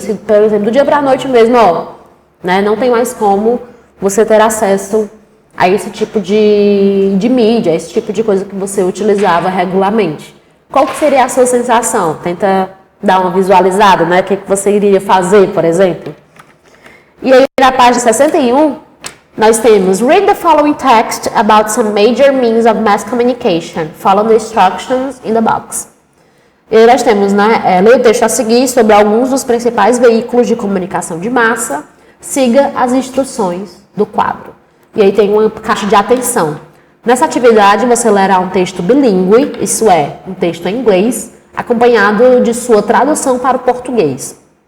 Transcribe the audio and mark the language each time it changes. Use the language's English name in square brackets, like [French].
[Portuguese] Se, por exemplo, do dia para a noite mesmo, né? Não tem mais como você ter acesso a esse tipo de mídia, a esse tipo de coisa que você utilizava regularmente. Qual que seria a sua sensação? Tenta dar uma visualizada, né? O que você iria fazer, por exemplo? E aí, na página 61, Nós temos [English] read the following text about some major means of mass communication. Follow the instructions in the box. [Portuguese] E nós temos, né, leia o texto a seguir sobre alguns dos principais veículos de comunicação de massa. Siga as instruções do quadro. E aí tem uma caixa de atenção. Nessa atividade você lerá um texto bilíngue, isso é, um texto em inglês, acompanhado de sua tradução para o português.